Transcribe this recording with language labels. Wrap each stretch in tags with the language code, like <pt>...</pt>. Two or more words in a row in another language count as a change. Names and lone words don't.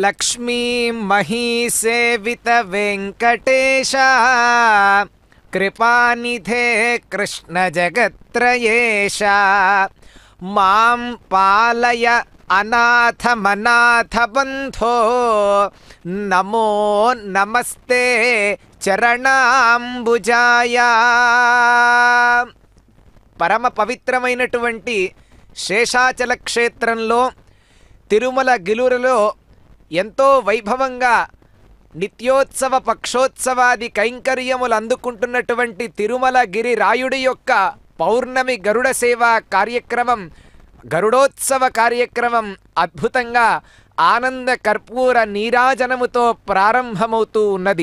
<sa>लक्ष्मी मही सेवित वेंकटेश कृपानिधे कृष्ण जगत्त्रयेश मां पालय अनाथमनाथ बन्धो नमो नमस्ते चरणांबुजाय।</sa> <te>పరమ పవిత్రమైనటువంటి శేషాచల క్షేత్రంలో తిరుమల గిలురులో ఎంతో వైభవంగా నిత్యోత్సవ పక్షోత్సవాది కైంకర్యములు అందుకుంటున్నటువంటి తిరుమల గిరి రాయుడి యొక్క పౌర్ణమి గరుడ సేవా కార్యక్రమం గరుడోత్సవ కార్యక్రమం అద్భుతంగా ఆనంద కర్పూర నీరాజనముతో ప్రారంభమవుతూ ఉన్నది.</te>